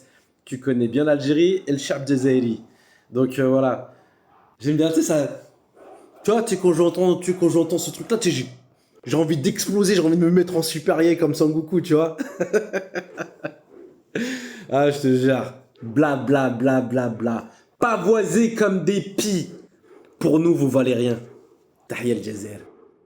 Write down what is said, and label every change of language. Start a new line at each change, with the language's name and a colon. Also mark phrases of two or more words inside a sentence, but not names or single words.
French: Tu connais bien l'Algérie et le
Arabic: الشعب الجزائري.
French: Donc, voilà. J'aime bien, tu sais, ça... Tu vois, quand j'entends ce truc-là, tu sais, j'ai envie d'exploser, j'ai envie de me mettre en supérieur comme Sangoku, tu vois. Ah, je te jure. Bla, bla, bla, bla, bla. Pavoisé comme des pies. Pour nous, vous valez rien.
Arabic: تحيا الجزائر.